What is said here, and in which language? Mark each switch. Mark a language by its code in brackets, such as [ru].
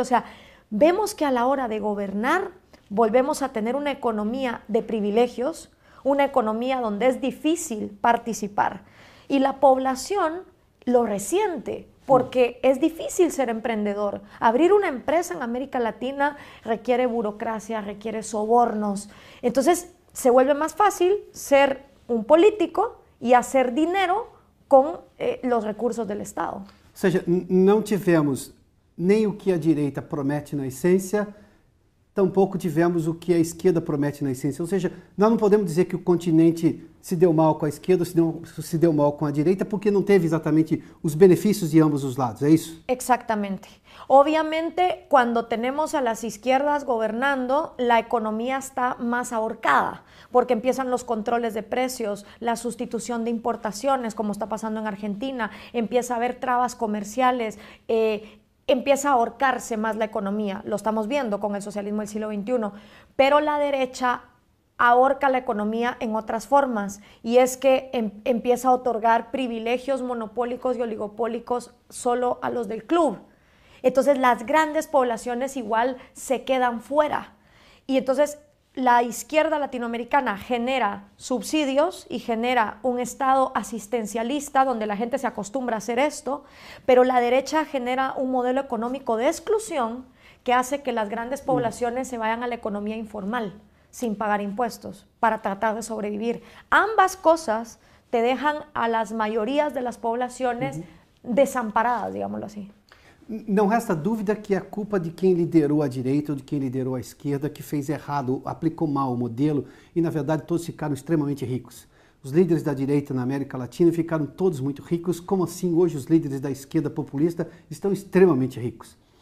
[es] O sea, vemos que a la hora de gobernar volvemos a tener una economía de privilegios, una economía donde es difícil participar, y la población lo resiente, porque es difícil ser emprendedor. Abrir una empresa en América Latina requiere burocracia, requiere sobornos. Entonces, se vuelve más fácil ser un político y hacer dinero con los recursos del Estado. [pt] Ou seja, não tivemos nem o que a direita promete na essência, tampouco tivemos o que a esquerda promete na essência. Ou seja, nós não podemos dizer que o continente se deu mal com a esquerda, se deu mal com a direita, porque não teve exatamente os benefícios de ambos os lados, ¿é isso? [es] Exactamente. Obviamente, cuando tenemos a las izquierdas gobernando, la economía está más ahorcada, porque empiezan los controles de precios, la sustitución de importaciones, como está pasando en Argentina, empieza a haber trabas comerciales, empieza a ahorcarse más la economía. Lo estamos viendo con el socialismo del siglo XXI, pero la derecha ahorca la economía en otras formas, y es que empieza a otorgar privilegios monopólicos y oligopólicos solo a los del club. Entonces las grandes poblaciones igual se quedan fuera, y entonces la izquierda latinoamericana genera subsidios y genera un estado asistencialista donde la gente se acostumbra a hacer esto, pero la derecha genera un modelo económico de exclusión que hace que las grandes poblaciones se vayan a la economía informal sin pagar impuestos para tratar de sobrevivir. Ambas cosas te dejan a las mayorías de las poblaciones desamparadas, digámoslo así. [pt] Não resta dúvida que é culpa de quem liderou a direita ou de quem liderou a esquerda, que fez errado, aplicou mal o modelo, e na verdade todos ficaram extremamente ricos. Os líderes da direita na América Latina ficaram todos muito ricos, como assim hoje os líderes da esquerda populista estão extremamente ricos.